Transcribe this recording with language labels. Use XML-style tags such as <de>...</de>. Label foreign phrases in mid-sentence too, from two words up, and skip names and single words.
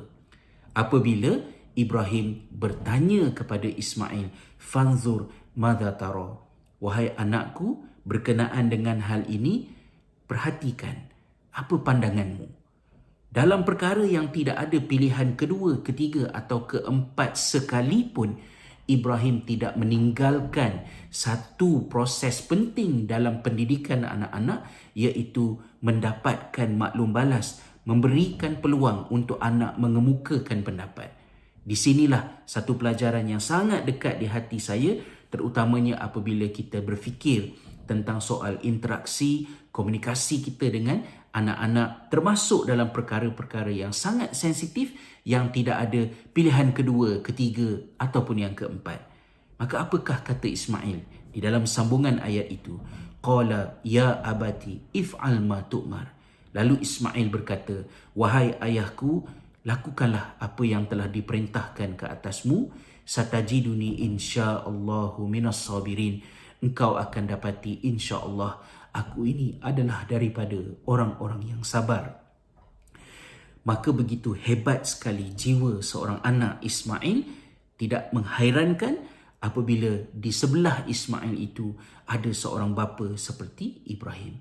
<ms>Apabila Ibrahim bertanya kepada Ismail,</ms> <ar>فانظر ماذا ترى,</ar> <ms>wahai anakku, berkenaan dengan hal ini, perhatikan, apa pandanganmu? Dalam perkara yang tidak ada pilihan kedua, ketiga atau keempat sekalipun, Ibrahim tidak meninggalkan satu proses penting dalam pendidikan anak-anak, iaitu mendapatkan maklum balas, memberikan peluang untuk anak mengemukakan pendapat. Di sinilah satu pelajaran yang sangat dekat di hati saya, terutamanya apabila kita berfikir tentang soal interaksi, komunikasi kita dengan anak-anak, termasuk dalam perkara-perkara yang sangat sensitif yang tidak ada pilihan kedua, ketiga ataupun yang keempat. Maka apakah kata Ismail di dalam sambungan ayat itu?</ms> <ar>قال يا أبت افعل ما تؤمر.</ar> <ms>Lalu Ismail berkata, wahai ayahku, lakukanlah apa yang telah diperintahkan ke atasmu.</ms> <ar>ستجدني إن شاء الله من الصابرين.</ar> <ms>Engkau akan dapati insya-Allah aku ini adalah daripada orang-orang yang sabar. Maka begitu hebat sekali jiwa seorang anak Ismail, tidak menghairankan apabila di sebelah Ismail itu ada seorang bapa seperti Ibrahim.</ms>